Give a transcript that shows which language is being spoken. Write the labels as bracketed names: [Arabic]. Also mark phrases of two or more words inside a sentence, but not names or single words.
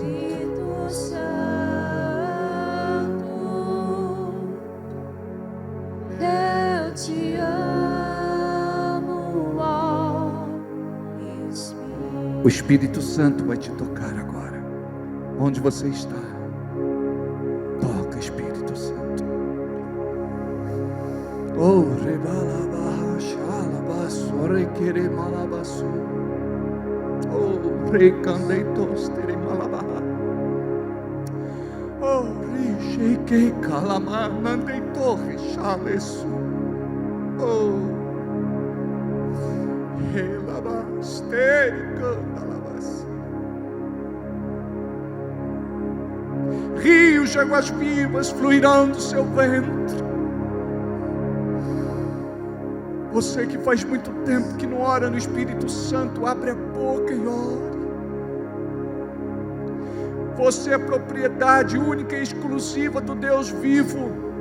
[Portuguese] Santo. Eu te amo, ó Espírito. O Espírito Santo vai te tocar agora, onde você está. Toca, Espírito Santo. Oh, rebalabaha, xalabaço, requere malabaço. Oh, recandeitos, tere malabaha. Oh, richeike calamana, deitorre, chaleço. Oh, relabastere, candalabas. Rios de águas vivas fluirão do seu ventre. Você que faz muito tempo que não ora no Espírito Santo, abre a boca e ore. Você é propriedade única e exclusiva do Deus vivo.